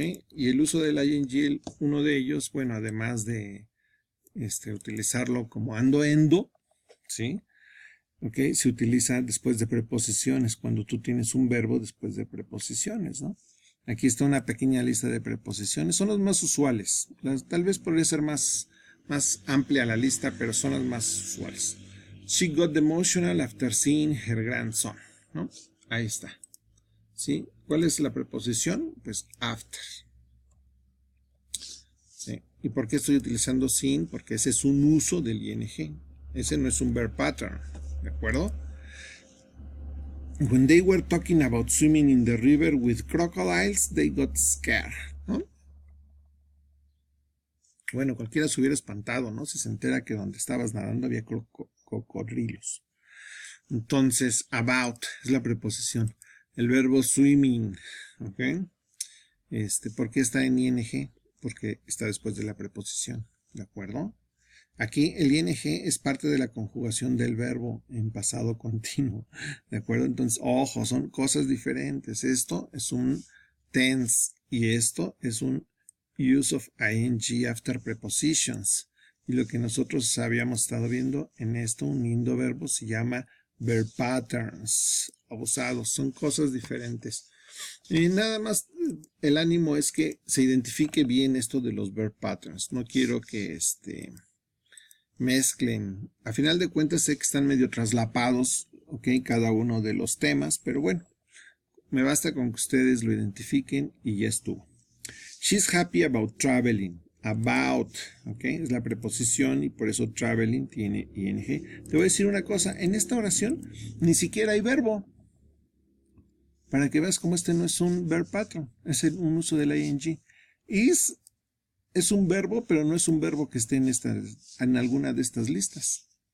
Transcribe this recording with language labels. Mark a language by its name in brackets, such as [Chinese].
[Spanish] Y el uso del ing, uno de ellos, bueno, además de utilizarlo como ando, ¿sí? Se utiliza después de preposiciones, cuando tú tienes un verbo después de preposiciones, ¿no? Aquí está una pequeña lista de preposiciones, son los más usuales. Tal vez podría ser más amplia la lista, pero son las más usuales. [English] She got emotional after seeing her grandson, ¿no? [Spanish] Ahí está. ¿Sí? ¿Cuál es la preposición? Pues after. ¿Sí? ¿Y por qué estoy utilizando sin? Porque ese es un uso del ing. Ese no es un verb pattern. ¿De acuerdo? [English] When they were talking about swimming in the river with crocodiles, they got scared, ¿no? [Spanish] Bueno, cualquiera se hubiera espantado, ¿no? Si se entera que donde estabas nadando había cocodrilos. Entonces, about es la preposición. El verbo swimming, ¿ok? ¿Por qué está en ing? Porque está después de la preposición, ¿de acuerdo? Aquí el ing es parte de la conjugación del verbo en pasado continuo, ¿de acuerdo? Entonces, ojo, son cosas diferentes. Esto es un tense y esto es un [English] use of ing after prepositions. [Spanish] Y lo que nosotros habíamos estado viendo en esto, uniendo verbos, se llama verb patterns, abusados. Son cosas diferentes. Y nada más el ánimo es que se identifique bien esto de los verb patterns. No quiero que mezclen. A final de cuentas sé que están medio traslapados, cada uno de los temas, pero bueno, me basta con que ustedes lo identifiquen y ya estuvo. [English] She's happy about traveling. [Spanish] About, es la preposición y por eso traveling tiene ing. Te voy a decir una cosa, en esta oración ni siquiera hay verbo. Para que veas cómo este no es un verb pattern, es un uso del ing. Is es un verbo, pero no es un verbo que esté en alguna de estas listas.